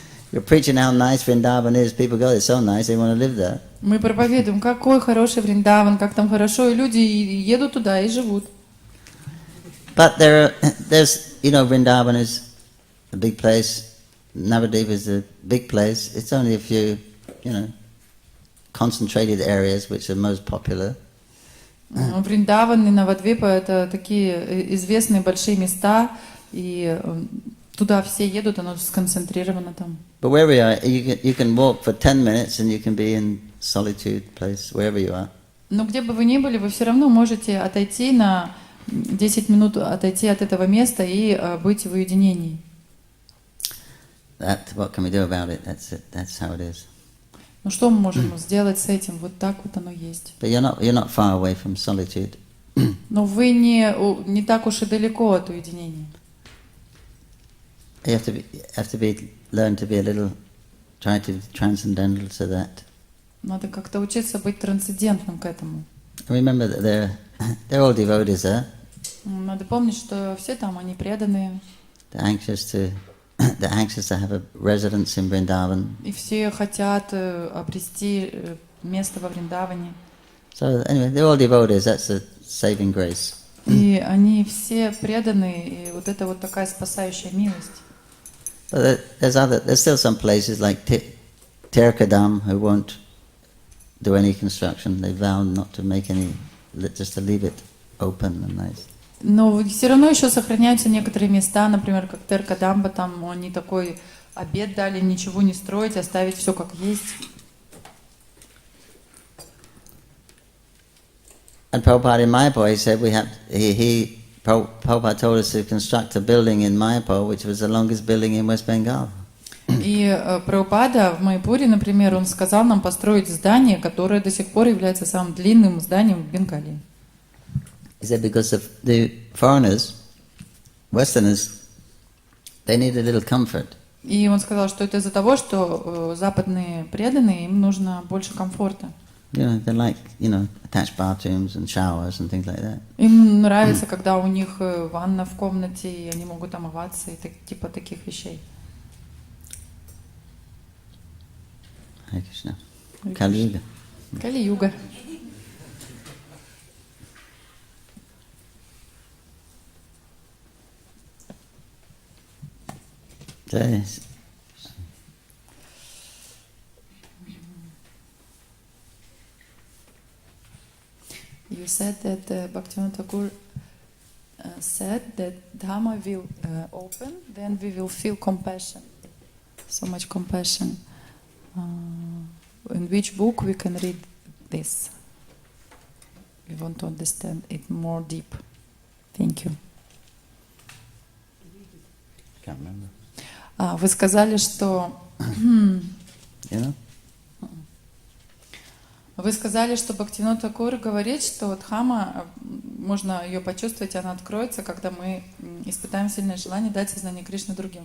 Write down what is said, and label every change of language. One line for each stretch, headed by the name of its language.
English: You're preaching how nice Vrindavan is. People go, it's so nice, they want to live there.
Russian: Мы проповедуем, какой хороший Вриндаван, как там хорошо, и люди едут туда и живут.
English: But there's, Vrindavan is a big place. Navadvipa is a big place. It's only a few, concentrated areas which are most popular.
Russian: Вриндаван и Навадвипа — это такие известные большие места, и туда все едут, оно сконцентрировано там.
English: But wherever you are, you can walk for 10 minutes and you can be in solitude place, wherever you are.
Russian: Но где бы вы ни были, вы все равно можете отойти на 10 минут, отойти от этого места и быть в уединении.
English: What can we do about it? That's how it is.
Russian: Ну что мы можем сделать с этим? Вот так вот оно есть.
English: But you're not far away from solitude.
Russian: Но вы не так уж и далеко от уединения.
English: You have to learn to be a little, try to be transcendental to that.
Russian: Надо как-то учиться быть трансцендентным к этому.
English: Remember that they're all devotees there.
Russian: Надо помнить, что все там, они преданные.
English: They're anxious to they're anxious to have a residence in Vrindavan.
Russian: И все хотят обрести место во Вриндаване.
English: So anyway, they're all devotees. That's the saving grace.
Russian: И они все преданы, и вот это вот такая спасающая милость.
English: But there's still some places like Tirkadam who won't do any construction. They vow not to make any, just to leave it open and nice.
Russian: Но все равно еще сохраняются некоторые места, например, как Теркадамба, там они такой обет дали, ничего не строить, оставить все как есть.
English: And Prabhupada in Mayapur, he said Prabhupada told us to construct a building in Mayapur, which was the longest building in West Bengal.
Russian: И Прабхупада в Майяпуре, например, он сказал нам построить здание, которое до сих пор является самым длинным зданием в Бенгалии.
English: He said because the foreigners, Westerners, they need a little comfort.
Russian: И он сказал, что это из-за того, что западные преданные, им нужно больше комфорта.
English: They like, attached bathrooms and showers and things like that.
Russian: Им нравится, когда у них ванна в комнате, и они могут омываться, и типа таких вещей.
English: Hare Krishna. Kali-yuga.
Russian: Кали-юга.
English: Yes. You said that Bhaktivinoda Thakur said that Dhamma will open, then we will feel compassion. So much compassion. In which book we can read this? We want to understand it more deep. Thank you. Can't remember.
Russian: Вы сказали, что Вы сказали, что Бхактивинода Тхакур говорит, что Дхама, можно ее почувствовать, она откроется, когда мы испытаем сильное желание дать сознание Кришны другим.